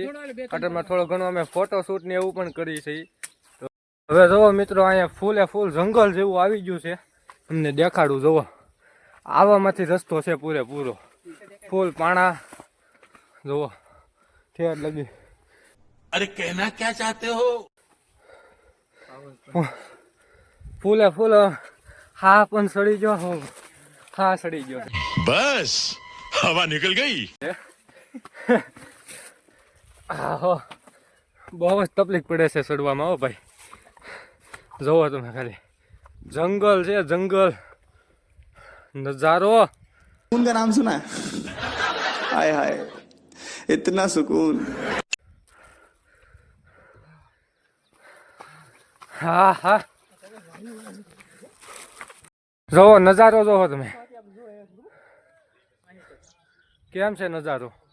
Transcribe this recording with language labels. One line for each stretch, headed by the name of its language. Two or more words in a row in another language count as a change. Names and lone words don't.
Gujarati: હોટલમાં થોડો ઘણો અમે ફોટોશૂટ ને એવું પણ કરીએ છીએ। તો હવે જોવો મિત્રો અહીંયા ફૂલે ફૂલ જંગલ જેવું આવી ગયું છે, તમને દેખાડું। જોવો આવવામાંથી રસ્તો છે પૂરેપૂરો, ફૂલ પાણા જો ઠેર લગી।
Hindi: अरे कहना क्या चाहते हो?
Gujarati: ફૂલે ફૂલ હા પણ સડી ગયો, હા સડી ગયો।
Hindi: बस हवा निकल गई।
Gujarati: હો બહુ જ તકલીફ પડે છે સડવામાં। હો ભાઈ જોવો તમે ખાલી જંગલ છે, જંગલ નજારો।
Hindi: सुकून का नाम सुना है? हाय हाय इतना सुकून।
Gujarati: હા હા જોવો નજારો જોવો તમે, કેમ છે નજારો।